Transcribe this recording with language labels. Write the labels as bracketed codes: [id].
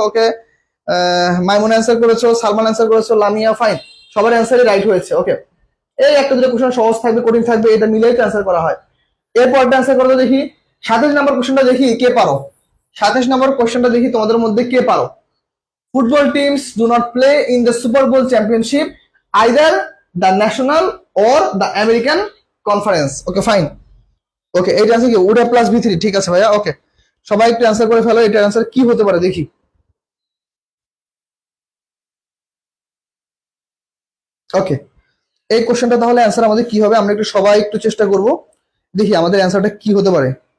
[bn] ওকে, Maimun answer করেছো, Salman answer করেছো, Lamia, fine, সবার অ্যান্সারই রাইট হয়েছে। ওকে, এই একটা দুটো কোশ্চেন সহজ থাকবে, কঠিন থাকবে, এটা মিলেই তো অ্যান্সার করা হয়। এরপরটা অ্যান্সার করো দেখি, 27 নম্বর কোশ্চেনটা দেখি কে পারো। 27 নম্বর কোশ্চেনটা দেখি তোমাদের মধ্যে কে পারো। [en] Football teams do not play in the Super Bowl championship, either the national or the American conference. Okay, fine. [bn] Okay, এইটা আছে কি উডা প্লাস ভি3, ঠিক আছে ভাইয়া। ওকে, সবাই একটু অ্যান্সার করে ফেলো, এটার অ্যান্সার কি হতে পারে দেখি। ওকে, এই কোশ্চেনটা তাহলে অ্যান্সার আমাদের কি হবে, আমরা একটু সবাই একটু চেষ্টা করব, দেখি আমাদের অ্যান্সারটা কি হতে পারে।